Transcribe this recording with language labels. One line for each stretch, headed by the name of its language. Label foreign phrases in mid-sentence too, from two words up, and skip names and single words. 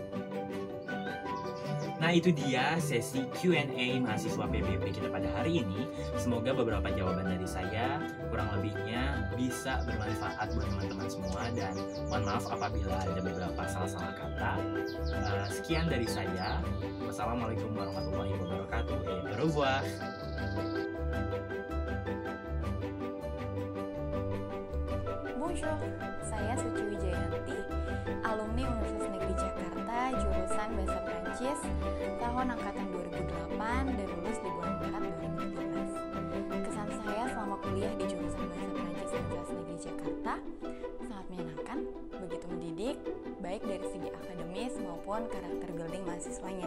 Indonesian: Nah, itu dia sesi Q&A mahasiswa PBB kita pada hari ini. Semoga beberapa jawaban dari saya kurang lebihnya bisa bermanfaat buat teman-teman semua, dan mohon maaf apabila ada beberapa salah-salah kata. Sekian dari saya.
Arabic: والسلام عليكم ورحمة الله وبركاته.
French: Au revoir. Bonjour,
Indonesian: saya Suci Wijayanti, alumni Universitas Negeri Jakarta, jurusan Bahasa Prancis, tahun angkatan 2008 dan lulus di bulan Maret 2013. Kesan saya selama kuliah di jurusan Bahasa Prancis Universitas Negeri Jakarta sangat menyenangkan, begitu mendidik, baik dari segi akademis maupun karakter building mahasiswanya.